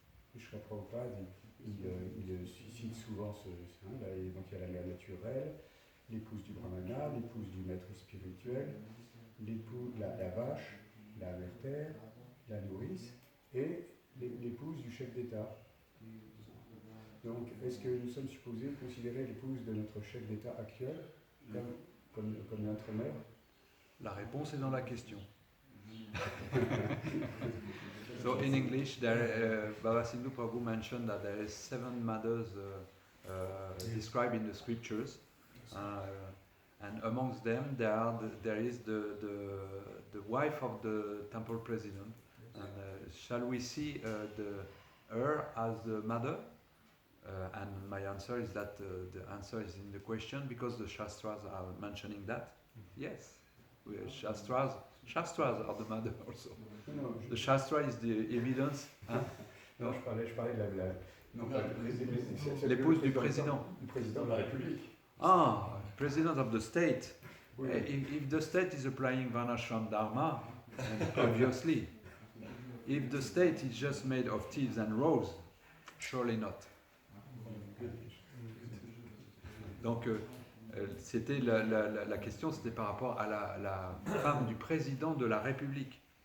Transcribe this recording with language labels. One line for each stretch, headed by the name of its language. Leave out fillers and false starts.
French: Krishna Prabhupada, il cite souvent là, et donc il y a la mère naturelle, l'épouse du brahmana, l'épouse du maître spirituel, la vache, la mère terre, la nourrice et l'épouse du chef d'État. Donc, est-ce que nous sommes supposés considérer l'épouse de notre chef d'État actuel comme notre mère? La réponse est dans la question.
English: So in English, Baba Sindhu Prabhu mentioned that there is 7 mothers described in the scriptures, and amongst them there is the wife of the temple president. And shall we see her as the mother? And my answer is that the answer is in the question because the Shastras are mentioning that. Yes, Shastras are the mother also. The Shastra is the evidence. Hein?
French: Non, je parlais de l'épouse du président. Du président de la République.
English: Ah, president of the state.
French: Oui.
English: If the state is applying Varnashram Dharma, obviously. If the state is just made of thieves and rogues, surely not.
French: Donc, c'était la question, c'était par rapport à la femme du président de la République.